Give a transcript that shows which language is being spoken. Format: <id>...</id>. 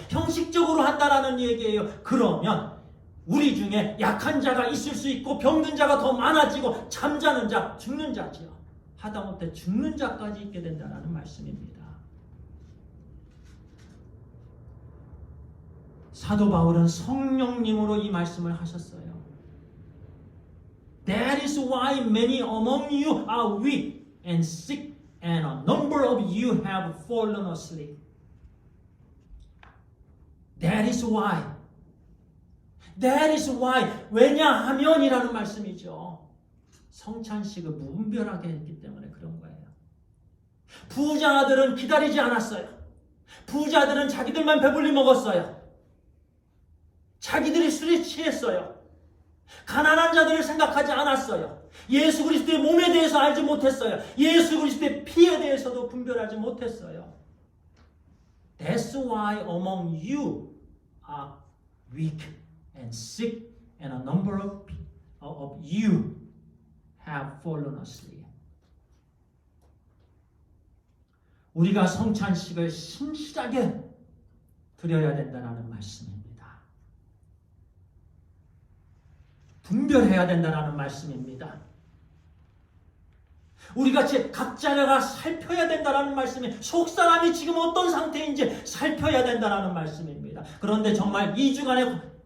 <ko>형식적으로 한다라는 얘기예요. 그러면 우리 중에 약한 자가 있을 수 있고 병든 자가 더 많아지고 잠자는 자, 죽는 자지요. 하다못해 죽는 자까지 있게 된다라는 말씀입니다. 사도 바울은 성령님으로 이 말씀을 하셨어요.</ko> <en>That is why many among you are weak and sick and a number of you have fallen asleep. That is why. That is why.</en> <ko>왜냐하면이라는 말씀이죠. 성찬식을 무분별하게 했기 때문에 그런 거예요. 부자들은 기다리지 않았어요. 부자들은 자기들만 배불리 먹었어요. 자기들이 술에 취했어요. 가난한 자들을 생각하지 않았어요. 예수 그리스도의 몸에 대해서 알지 못했어요. 예수 그리스도의 피에 대해서도 분별하지 못했어요.</ko> <en>That's why among you are weak and sick and a number of you have fallen asleep.</en> <ko>우리가 성찬식을 신실하게 드려야 된다는 말씀입니다. 분별해야 된다는 말씀입니다. 우리가 각자가 살펴야 된다는 말씀이 속사람이 지금 어떤 상태인지 살펴야 된다는 말씀입니다. 그런데 정말 2주간의</ko>